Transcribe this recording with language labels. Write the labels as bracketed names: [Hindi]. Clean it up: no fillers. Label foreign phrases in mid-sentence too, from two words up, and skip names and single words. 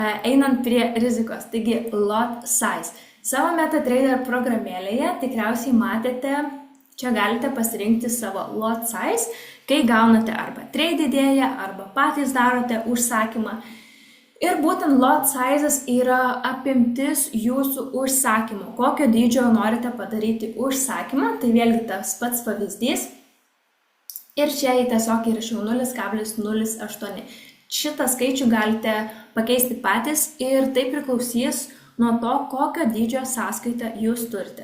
[Lithuanian] Einant prie rizikos, taigi [English] lot size. [Lithuanian] Savo MetaTrader programėlėje tikriausiai matėte, čia galite pasirinkti savo [English] lot size, [Lithuanian] kai gaunate arba trade idėją, arba patys darote užsakymą. Ir būtent [English] lot sizes [Lithuanian] yra apimtis jūsų užsakymo, kokio dydžio norite padaryti užsakymą, tai vėlgi tas pats pavyzdys. Ir čia tiesiog įrašiau 0,08. Šitą skaičių galite pakeisti patys ir tai priklausys nuo to, kokio dydžio sąskaitą jūs turite.